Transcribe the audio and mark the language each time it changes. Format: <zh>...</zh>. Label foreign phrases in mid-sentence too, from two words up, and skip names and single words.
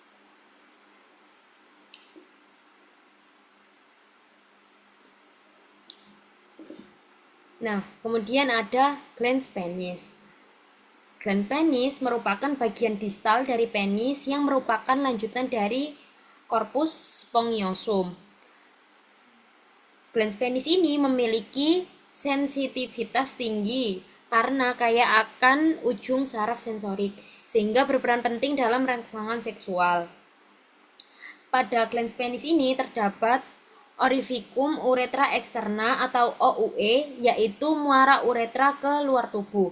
<id>Nah, kemudian ada glans penis. Glans penis merupakan bagian distal dari penis yang merupakan lanjutan dari corpus spongiosum. Glans penis ini memiliki sensitivitas tinggi karena kaya akan ujung saraf sensorik, sehingga berperan penting dalam rangsangan seksual. Pada glans penis ini terdapat orificum uretra externa atau OUE, yaitu muara uretra ke luar tubuh.</id>